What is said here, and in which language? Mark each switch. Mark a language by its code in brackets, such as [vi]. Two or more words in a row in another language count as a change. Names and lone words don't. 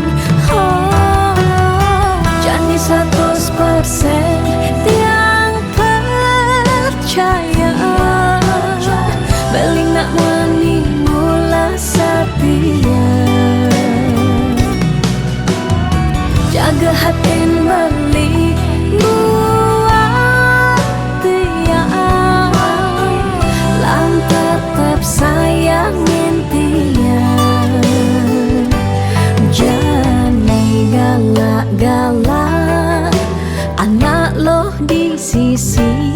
[ban] Oh, janji 100% tiang percaya, beli nak mani mula setia. [id] Jaga hatin beli buat dia, lang tetap sayangin dia. Jangan galak-galak, anak loh di sisi.